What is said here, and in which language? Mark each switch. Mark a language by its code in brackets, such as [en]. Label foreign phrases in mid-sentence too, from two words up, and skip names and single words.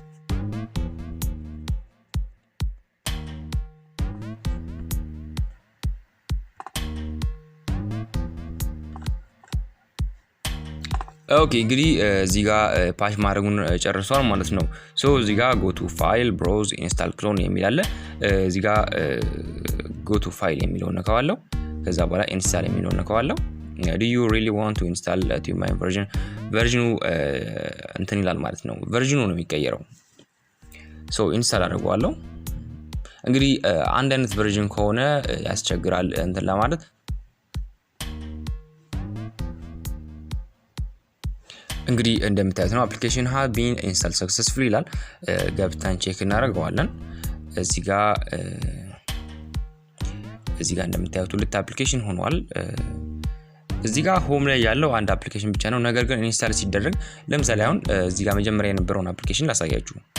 [am] ኦኬ እንግዲህ እዚህ ጋር ፓች ማድረጉን ጨርሷል ማለት ነው። እዚህ ጋር [en] go to file browse install clone [am] የሚል አለ። እዚህ ጋር [en] go to file [am] የሚለውን ነካዋለሁ። ከዛ በኋላ install የሚለውን ነካዋለሁ። [en] do you really want to install to my version [am] እንትን ይላል ማለት ነው። ቨርዥኑ ነው የሚቀየረው። install አድርገዋለሁ። እንግዲህ አንድ አይነት ቨርዥን ከሆነ ያስቸግራል እንትን ለማለት። እንግዲህ እንደምታዩት ነው [en] application has been installed successfully [am] ይላል። ገብተን ቼክ እናደርገዋለን። እዚህ ጋር እንደምታዩት ሁለት አፕሊኬሽን ሆኗል። እዚህ ጋር ሆም ላይ ያለው አንድ አፕሊኬሽን ብቻ ነው። ነገር ግን ኢንስታል ሲደረግ ለምሳሌ አሁን እዚህ ጋር መጀመሪያ የነበረውን አፕሊኬሽን ላሳያችሁ።